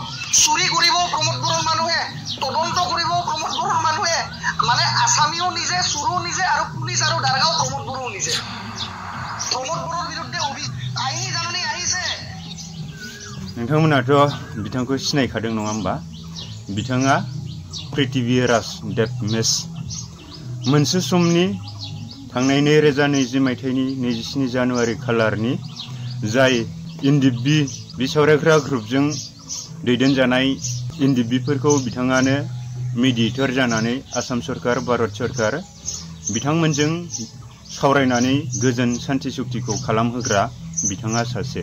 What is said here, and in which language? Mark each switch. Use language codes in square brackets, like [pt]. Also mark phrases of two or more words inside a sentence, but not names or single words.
[as] চুৰি কৰিব প্ৰমোদ বড়োৰ মানুহে, তদন্ত কৰিব প্ৰমোদ বড়োৰ মানুহে, মানে আসামিও নিজে, চুৰো নিজে, আৰু পুলিচ আৰু দাৰগাঁও প্ৰমোদ বড়োও নিজে। প্ৰমোদ বড়োৰ বিৰুদ্ধে আইনী জাননী আহিছে। [brx] नोंथांमोनाथ' बिथांखौ सिनायखादों नङा होमबा? बिथाङा पृथ्वीराज देबमेस मोनसे समनि थांनाय 2020 मायथाइनि 27 जानुवारि खालारनि जाय एनडिएफबि बिसावरायग्रा ग्रुपजों दैदेनजानाय एनडिएफबिफोरखौ बिथाङानो मेडिएटर जानानै आसाम सरकार भारत सरकार बिथांमोनजों सावरायनानै गोजोन शान्ति चुक्तिखौ खालामहोग्रा बिथाङा सासे।